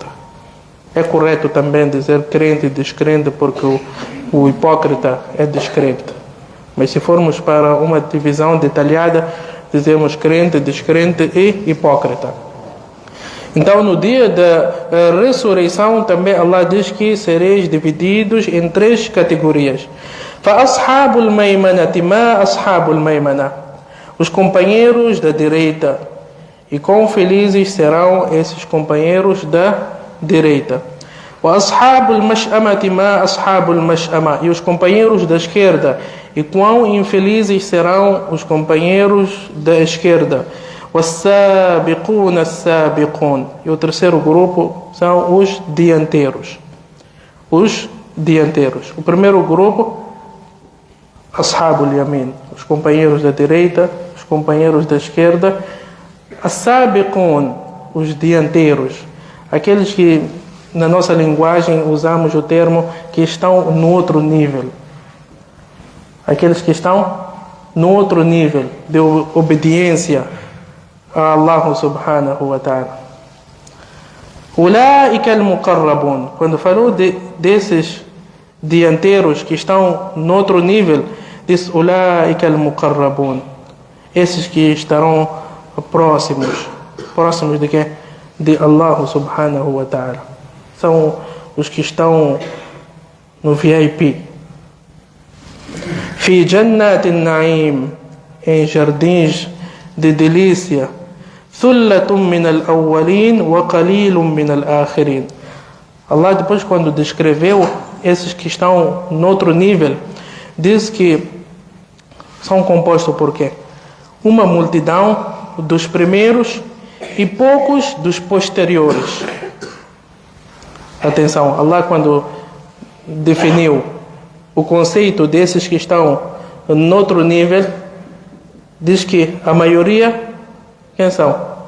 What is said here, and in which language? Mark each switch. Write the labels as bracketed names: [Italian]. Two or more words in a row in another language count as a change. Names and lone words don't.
[Portuguese] É correto também dizer crente e descrente, porque o hipócrita é descrente. Mas se formos para uma divisão detalhada, dizemos crente, descrente e hipócrita. Então, no dia da ressurreição, também Allah diz que sereis divididos em três categorias. [Arabic] فَأَصْحَابُ الْمَيْمَنَةِ مَا أَصْحَابُ الْمَيْمَنَةِ. [Portuguese] Os companheiros da direita. E quão felizes serão esses companheiros da direita. [Arabic] وَأَصْحَابُ الْمَشْأَمَةِ مَا أَصْحَابُ الْمَشْأَمَةِ. [Portuguese] E os companheiros da esquerda. E quão infelizes serão os companheiros da esquerda. [Arabic] وَالسَّابِقُونَ السَّابِقُونَ. [Portuguese] E o terceiro grupo são os dianteiros. Os dianteiros. O primeiro grupo, [Arabic] أصحاب اليمين, [Portuguese] os companheiros da direita, os companheiros da esquerda. As-Sabiqun, os dianteiros, aqueles que na nossa linguagem usamos o termo que estão no outro nível. Aqueles que estão no outro nível de obediência a [Arabic] الله سبحانه وتعالى. أولئك المقربون. [Portuguese] Quando falou desses dianteiros que estão no outro nível, diz [Arabic] أولئك المقربون. [Portuguese] Esses que estarão próximos de quem? De [Arabic] الله سبحانه وتعالى. [Portuguese] São os que estão no VIP. [Arabic] في جنات النعيم, [Portuguese] em jardins de delícia. [Arabic] ثلة من الأولين وقليل من الآخرين. [Portuguese] Allah, depois, quando descreveu esses que estão no outro nível, diz que são compostos por quê? Uma multidão dos primeiros e poucos dos posteriores. Atenção, Allah, quando definiu o conceito desses que estão no outro nível, diz que a maioria, quem são?